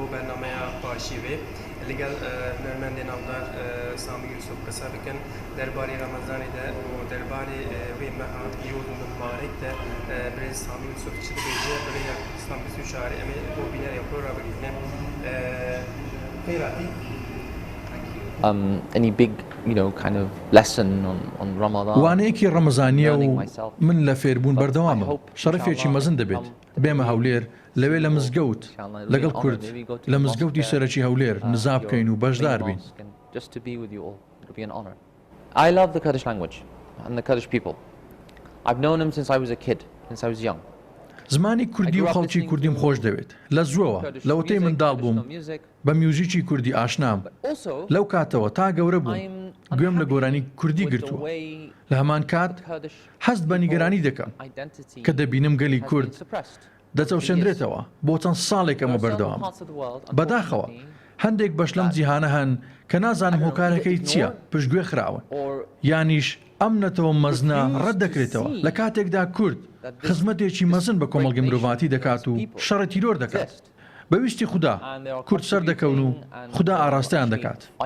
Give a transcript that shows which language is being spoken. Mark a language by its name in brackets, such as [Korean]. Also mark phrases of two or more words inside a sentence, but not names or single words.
[Kurdish] بەرنامەیە پاشیوێ لەگەڵ هونەرمەندی ناودار سامی یوسف قسە بکەن دەربارەی ڕەمەزانیدا و دەربارەی وێ مەها یۆ مبارەکدا برێ سامی یوسف چ دەبێژێ بەرێ ئیسلام 24 ئەمێ بۆ بینەرێ خۆرا بگرینە خێراتی [English] any big, kind of lesson on Ramadan. [Central Kurdish] وانەیەکی ڕەمەزانیە و من لە فێربوون بەردەوامە شەرەفێکی مەزن دەبێت بێمە هەولێر لەوێ لە مزگەوت لەگەڵ کورد لە مزگەوتی سەرەکی هەولێر نزا بکەین و بەشدار بین. [English] I love the Kurdish language and the Kurdish people. I've known them since I was a kid, since I was young. [Central Kurdish] زمانی کوردی و خەڵکی کوردیم خۆش دەوێت لە زووەوە لەوەتەی منداڵ بووم بە میوزیکی کوردی ئاشنام لەو کاتەوە تا گەورە بووم گوێم لە گۆرانی کوردی گرتووە لە هەمان کات هەست بە نیگەرانی دەکەم کە دەبینم گەلی کورد دەچەوسێنرێتەوە بۆ چەند ساڵێک ئەمە بەردەوام بەداخەوە هەندێک بەش لەم جیهانە هەن کە نازانم هۆکارەکەی چییە پشتگوێ خراون یانیش ئەم نەتەوە مەزنە ڕەت دەکرێتەوە لە کاتێکدا کورد خزمەتێکی مەزن بە کۆمەڵگەی مرۆڤاتی دەکات و شەڕە تیرۆر دەکات بەویستی خوددا کورد سەر دەکەون و خوددا ئاراستەیان دەکات.